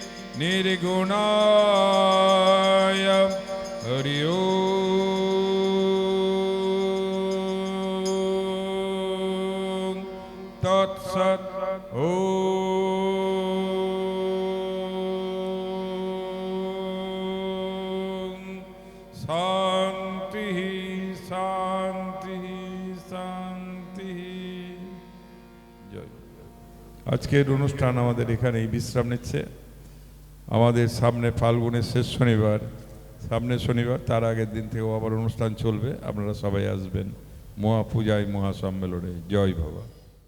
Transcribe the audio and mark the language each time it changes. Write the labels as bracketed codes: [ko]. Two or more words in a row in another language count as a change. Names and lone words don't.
[sa] निर्गुणाय हरि ओम तत्सत् ओम शांति शांति शांति। जय। [bn] আজকের অনুষ্ঠান আমাদের এখানেই বিশ্রাম নিচ্ছে। আমাদের সামনে ফাল্গুনের শেষ শনিবার, সামনে শনিবার, তার আগের দিন থেকেও আবার অনুষ্ঠান চলবে। আপনারা সবাই আসবেন মহাপূজায় মহাসম্মেলনে। জয় বাবা।